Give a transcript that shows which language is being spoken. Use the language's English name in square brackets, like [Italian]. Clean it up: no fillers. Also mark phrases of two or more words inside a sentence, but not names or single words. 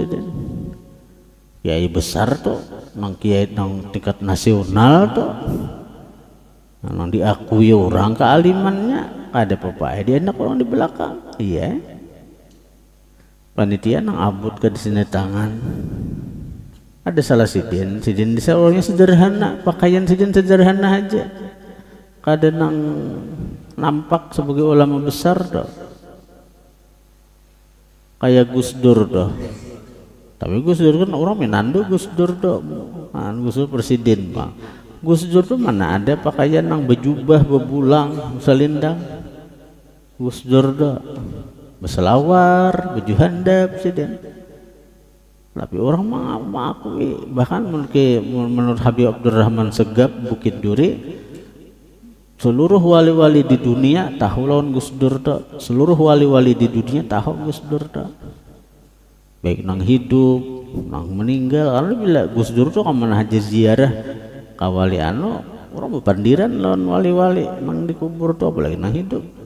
[Banjar] seden kiai besar tuh nang kiai nang tingkat nasional tuh nang diakui orang kealimannya ada apa dia enak orang di belakang iya panitia nang abut ke di sini tangan ada salah sidin bisa orangnya sederhana pakaian sidin sederhana aja kada nang nampak sebagai ulama besar tuh kayak Gus Dur tuh tapi Gus Dur kan orang Minando Gus Dur tuh Gus Dur presiden Pak Gus Dur tuh mana ada pakaian nang bejubah bebulang selindang Gus Dur tuh berselawar baju handap siden tapi orang mengakui bahkan menurut Habib Abdurrahman Segap Bukit Duri seluruh wali-wali di dunia tahu lawan Gus Dur tuh seluruh wali-wali di dunia tahu Gus Dur tuh baik nang hidup nang meninggal karena bila Gus Dur tuh kan haji ziarah kawali orang berpandiran lawan wali-wali nang dikubur tuh apalagi nang hidup.